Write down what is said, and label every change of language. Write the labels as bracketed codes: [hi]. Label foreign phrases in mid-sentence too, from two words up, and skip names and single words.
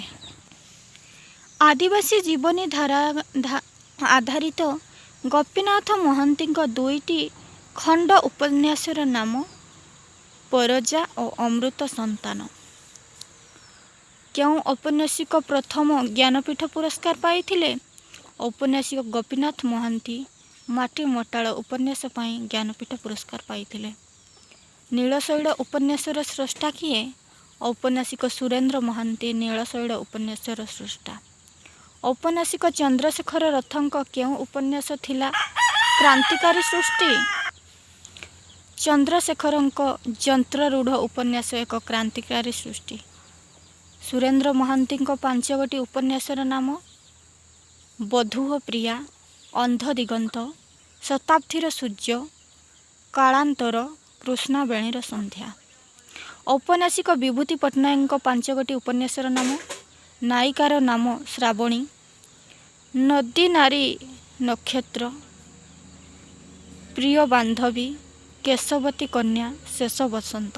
[or] ଆଦିବାସୀ ଜୀବନୀ ଧାରା ଆଧାରିତ ଗୋପୀନାଥ ମହାନ୍ତି 2ଟି ଖଣ୍ଡ ଉପନ୍ୟାସର ନାମ ପରଜା ଓ ଅମୃତ ସନ୍ତାନ। କେଉଁ ଔପନ୍ୟାସିକ ପ୍ରଥମ ଜ୍ଞାନପୀଠ ପୁରସ୍କାର ପାଇଥିଲେ? ଔପନ୍ୟାସିକ ଗୋପୀନାଥ ମହାନ୍ତି ମାଟି ମଟାଳ ଉପନ୍ୟାସ ପାଇଁ ଜ୍ଞାନପୀଠ ପୁରସ୍କାର ପାଇଥିଲେ। ନୀଳଶୈଳ ଉପନ୍ୟାସର ସ୍ରଷ୍ଟା କିଏ? ଔପନ୍ୟାସିକ ସୁରେନ୍ଦ୍ର ମହାନ୍ତି ନୀଳଶୈଳ ଉପନ୍ୟାସର ସ୍ରଷ୍ଟା। ଔପନ୍ୟାସିକ ଚନ୍ଦ୍ରଶେଖର ରଥଙ୍କ କେଉଁ ଉପନ୍ୟାସ ଥିଲା କ୍ରାନ୍ତିକାରୀ ସୃଷ୍ଟି? ଚନ୍ଦ୍ରଶେଖରଙ୍କ ଯନ୍ତ୍ରରୂଢ଼ ଉପନ୍ୟାସ ଏକ କ୍ରାନ୍ତିକାରୀ ସୃଷ୍ଟି। ସୁରେନ୍ଦ୍ର ମହାନ୍ତି 5 ଗୋଟି ଉପନ୍ୟାସର ନାମ ବଧୂହ ପ୍ରିୟା, ଅନ୍ଧ ଦିଗନ୍ତ, ଶତାବ୍ଦୀର ସୂର୍ଯ୍ୟ, କାଳାନ୍ତର, କୃଷ୍ଣାବେଣୀର ସନ୍ଧ୍ୟା। ଔପନ୍ୟାସିକ ବିଭୂତି ପଟ୍ଟନାୟକ 5 ଗୋଟି ଉପନ୍ୟାସର ନାମ ନାୟିକାର ନାମ ଶ୍ରାବଣୀ, ନଦୀ ନାରୀ ନକ୍ଷତ୍ର, ପ୍ରିୟ ବାନ୍ଧବୀ, କେଶବତୀ କନ୍ୟା, ଶେଷ ବସନ୍ତ।